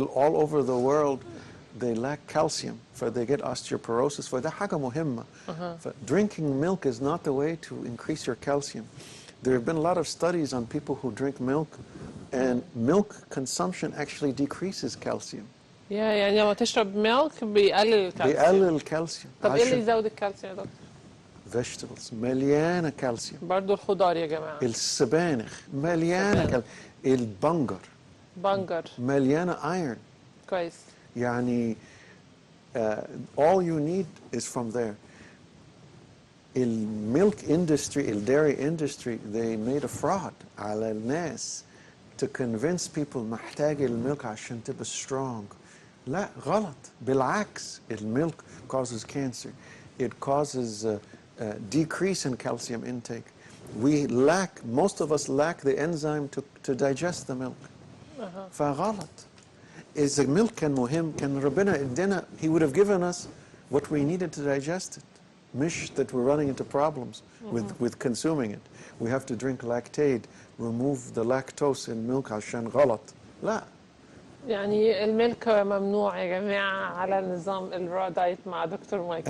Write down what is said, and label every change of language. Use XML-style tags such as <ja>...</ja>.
<en>all over the world, they lack calcium, so they get osteoporosis.</en> <ar>فده حاجة مهمة.</ar> <en>Drinking milk is not the way to increase your calcium. There have been a lot of studies on people who drink milk, and milk consumption actually decreases calcium.</en> <ar>يعني لما تشرب ميلك بيقلل الكالسيوم. بيقلل الكالسيوم. طب إيه اللي يزود الكالسيوم يا دكتور؟ vegetables مليانة كالسيوم. برضو الخضار يا جماعة. السبانخ مليانة كالسيوم. البنجر بنجر مليانة ايرون. كويس. يعني</ar> <en>all you need is from there. الميلك industry, الدairy industry, they made a fraud</en> <ar>على الناس</ar> <en>to convince people</en> <ar>محتاج الميلك عشان تبقى</ar> <en>strong.</en> <ar>لا غلط، بالعكس الميلك</ar> <en>causes cancer. It causes decrease in calcium intake. We lack, most of us lack the enzyme to digest the milk.</en> <ar>فغلط. إذا الميلك كان مهم كان ربنا ادينا,</ar> <en>he would have given us what we needed to digest it.</en> <ar>مش</ar> <en>that we're running into problems with consuming it. We have to drink lactate, remove the lactose in milk</en> <ar>عشان غلط. لا. يعني الملك ممنوع يا جماعة على نظام الرا دايت مع دكتور مايكل.</ar>